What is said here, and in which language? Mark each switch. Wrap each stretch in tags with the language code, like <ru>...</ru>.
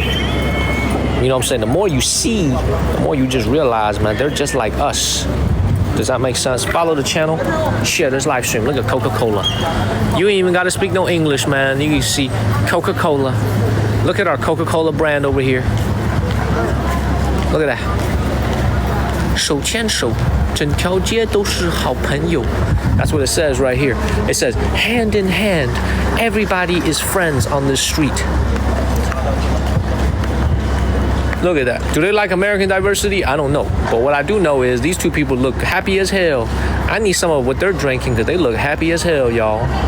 <en>You know what I'm saying? The more you see, the more you just realize, man, they're just like us. Does that make sense? Follow the channel, share this live stream. Look at Coca-Cola. You ain't even got to speak no English, man. You can see Coca-Cola. Look at our Coca-Cola brand over here. Look at that.</en> <zh>手牵手，整条街都是好朋友.</zh> <en>That's what it says right here. It says, hand in hand, everybody is friends on this street. Look at that. Do they like American diversity? I don't know. But what I do know is these two people look happy as hell. I need some of what they're drinking because they look happy as hell, y'all.</en>